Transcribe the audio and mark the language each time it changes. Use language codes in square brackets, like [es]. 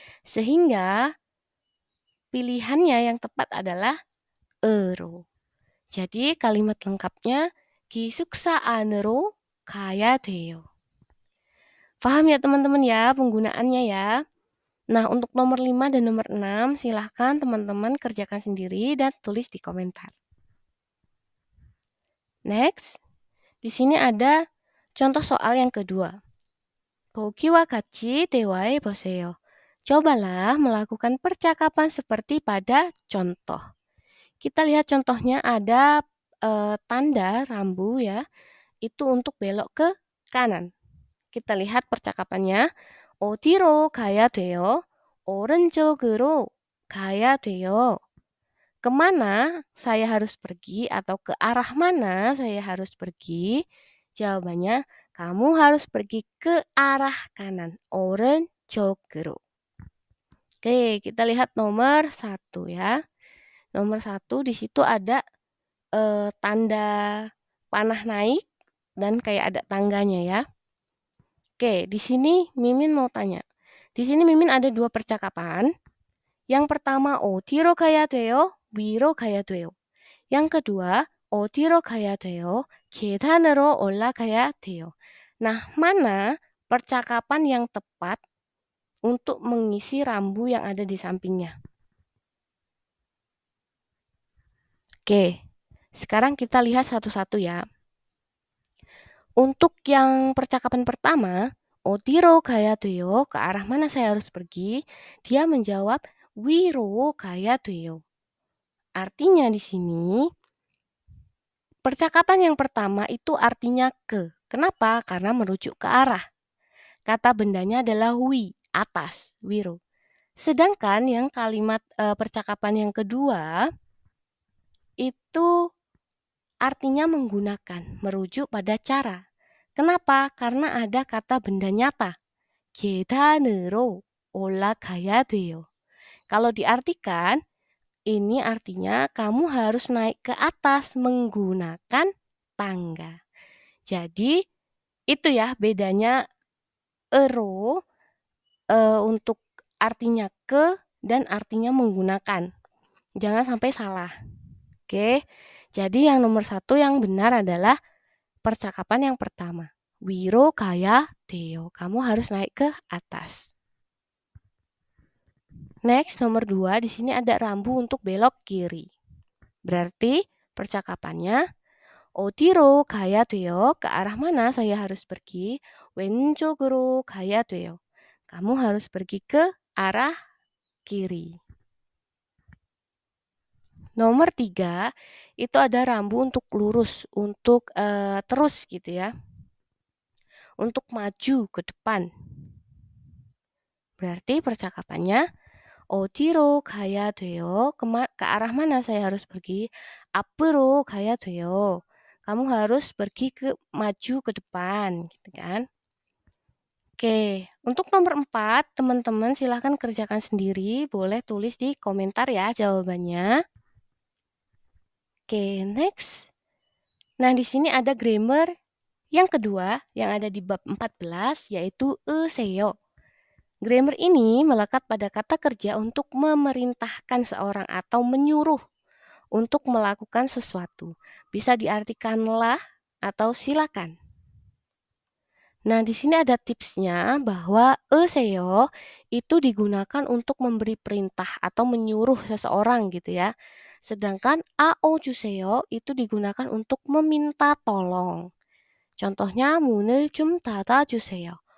[id] Sehingga pilihannya yang tepat adalah ero. Jadi kalimat lengkapnya [ko] 기숙사 안으로 가야 돼요. [id] Paham ya teman-teman ya penggunaannya ya? Nah, untuk nomor 5 dan nomor 6, silahkan teman-teman kerjakan sendiri dan tulis di komentar. Next, di sini ada contoh soal yang kedua. [ko] 보기와 같이 대화해 보세요. [id] Cobalah melakukan percakapan seperti pada contoh. Kita lihat contohnya ada tanda rambu ya, itu untuk belok ke kanan. Kita lihat percakapannya. [ko] 어디로 가야 돼요? 오른쪽으로 가야 돼요. [id] Kemana saya harus pergi atau ke arah mana saya harus pergi? Jawabannya, kamu harus pergi ke arah kanan. [ko] 오른쪽으로. [id] Oke, kita lihat nomor 1 ya. Nomor 1 di situ ada tanda panah naik dan kayak ada tangganya ya. Oke, di sini Mimin mau tanya. Di sini Mimin ada 2 percakapan. Yang pertama, [ko] 어디로 가야 돼요? 위로 가야 돼요. [id] yang kedua, [ko] 어디로 가야 돼요? 계단으로 올라가야 돼요. [id] Nah, mana percakapan yang tepat untuk mengisi rambu yang ada di sampingnya? Oke, sekarang kita lihat satu-satu ya. Untuk yang percakapan pertama, [ko] 어디로 가야 돼요? [id] Ke arah mana saya harus pergi? Dia menjawab, [ko] 위로 가야 돼요. [id] Artinya di sini, percakapan yang pertama itu artinya ke. Kenapa? Karena merujuk ke arah. Kata bendanya adalah wi, atas, wiro. Sedangkan yang kalimat percakapan yang kedua itu artinya menggunakan, merujuk pada cara. Kenapa? Karena ada kata benda nyata. [ko] 계단으로 올라가야 돼요. [id] Kalau diartikan, ini artinya kamu harus naik ke atas menggunakan tangga. Jadi, itu ya bedanya ero untuk artinya ke dan artinya menggunakan. Jangan sampai salah. Oke, jadi yang nomor 1 yang benar adalah percakapan yang pertama. [ko] 위로 가야 돼요. [id] Kamu harus naik ke atas. Next, nomor 2, di sini ada rambu untuk belok kiri. Berarti percakapannya, [ko] 어디로 가야 돼요? [id] Ke arah mana saya harus pergi? [ko] 왼쪽으로 가야 돼요. [id] Kamu harus pergi ke arah kiri. Nomor 3, itu ada rambu untuk lurus, untuk terus gitu ya. Untuk maju ke depan. Berarti percakapannya, [ko] 어디로 가야 돼요? [id] Ke arah mana saya harus pergi? [ko] 앞으로 가야 돼요. [id] Kamu harus pergi ke maju ke depan, gitu kan? Oke, untuk nomor 4, teman-teman silahkan kerjakan sendiri. Boleh tulis di komentar ya jawabannya. Oke, next. Nah, di sini ada grammar yang kedua yang ada di bab 14, yaitu 으세요. Grammar ini melekat pada kata kerja untuk memerintahkan seorang atau menyuruh untuk melakukan sesuatu. Bisa diartikan lah atau silakan. Nah, di sini ada tipsnya bahwa 으세요 itu digunakan untuk memberi perintah atau menyuruh seseorang gitu ya. Sedangkan 아어주세요 itu digunakan untuk meminta tolong. Contohnya [ko] 문을 좀 닫아주세요.